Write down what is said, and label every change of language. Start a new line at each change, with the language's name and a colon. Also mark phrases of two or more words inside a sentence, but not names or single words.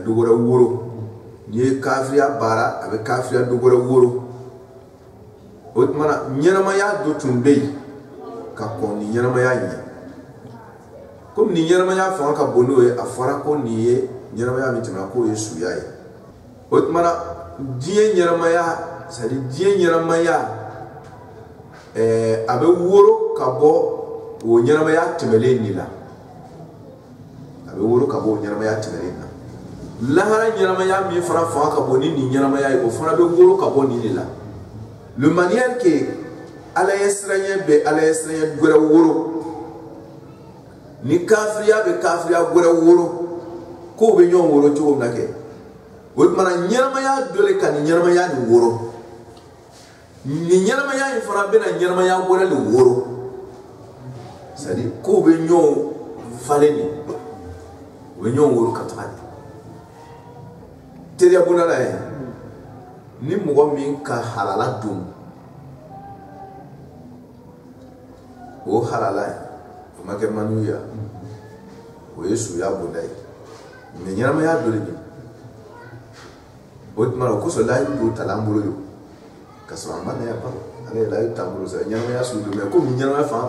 Bambara: dɔ wɛrɛ woro n'i ye kafiriya baara a bɛ kafiriya dɔ wɛrɛ woro o tuma na ɲɛnamaya dɔ tun bɛ yen ka kɔn ni ɲɛnamaya ɲɛ komi ni ɲɛnamaya fanga ka bon n'o ye a fɔra ko nin ye ɲɛnamaya min tɛmɛna k'o ye suya ye o tuma na diɲɛ ɲɛnamaya
French: c'est à dire
Bambara: diɲɛ ɲɛnamaya a bɛ woro ka bɔ o ɲɛnamaya tɛmɛlen nin la a bɛ woro ka bɔ o ɲɛnamaya tɛmɛlen na lahara ɲɛnamaya min fana fanga ka bon ni nin ɲɛnamaya ye o fana bɛ woro ka bɔ nin de la
French: le manière que
Bambara: Ala ye siranɲɛ bɛ Ala ye siranɲɛ wɛrɛ woro ni kafiriya bɛ kafiriya wɛrɛ woro k'o bɛ ɲɔgɔn woro cogo min na kɛ o tuma na ɲɛnamaya dɔ le ka nin ɲɛnamaya nin woro nin ɲɛnamaya in fana bɛna ɲɛnamaya wɛrɛ le woro
French: c'est à dire
Bambara: k'o bɛ ɲɔgɔn falen de o bɛ ɲɔgɔn woro ka taga de teriya bonda la ye ni mɔgɔ min ka halala dun o halala ye o ma kɛ manu ye o ye suya bonda ye mais ɲɛnamaya dɔ de bɛ o tuma na o kosɔn layidu dɔw talan bolo ye ka sɔrɔ a ma na yan ba ale ye layidu t'an bolo sa ɲɛnamaya sugu dɔ mais komi ɲɛnamaya fanga ka